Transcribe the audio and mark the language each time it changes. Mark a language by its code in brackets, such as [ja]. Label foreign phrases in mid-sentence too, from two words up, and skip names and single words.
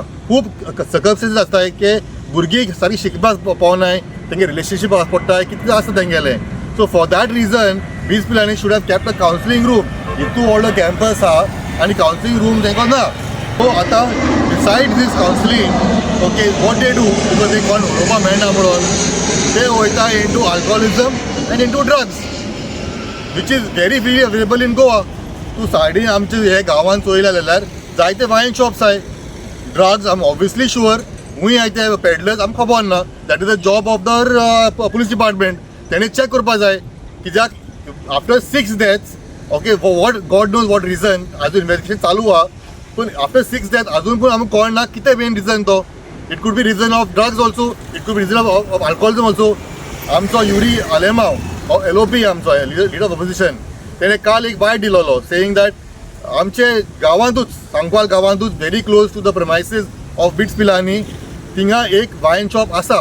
[kok] खूब सर्कमस्टन्सीस आसताय की भुरगीं सारकी शिकपाक पावनाय, तेंगे रिलेशनशीप पडटाय, कितें आसता तेंगेलें. [en] So for that reason BITS Pilani should have kept a counselling room. [kok] इतू व्हडलो कॅम्पस आहा आनी [en] counselling room [kok] तेंकां ना. [en] सो आतां beside this counselling, okay, what they do, because [kok] ते कोण उलोवपाक मेळना म्हणून ते वयता [en] into alcoholism and into drugs, which is very free available in Goa. [kok] तूं सायडीन आमचे हे गांवांत चोयल्या जाल्यार जायते [en] wine shops [kok] आहाय. ड्रग्स आम ऑब्वियसली शुअर हूंय आहाय ते पेडलर्स आमकां खबर ना. [en] That is the job of the police department. [kok] तेणी चॅक करपाक जाय कित्याक [en] after 6 deaths, okay, for what God knows what reason, [kok] अजून इन्वेस्टिगेशन चालू आहा. पूण [en] after 6 death [kok] अजून पूण आमकां कळना कितें मेन रिजन तो. [en] It could be reason of drugs also, it could be reason of alcoholism also. [kok] आमचो युरी आलेमाव LOP आमचो [en] leader of opposition [kok] तेणे काल एक बायट दिलोलो [en] saying that [kok] आमचे गांवांतूच सांकवाल गांवांतूच [en] very close to the premises of [kok] बिट्स पिलांनी थिंगा एक वायन शॉप आसा.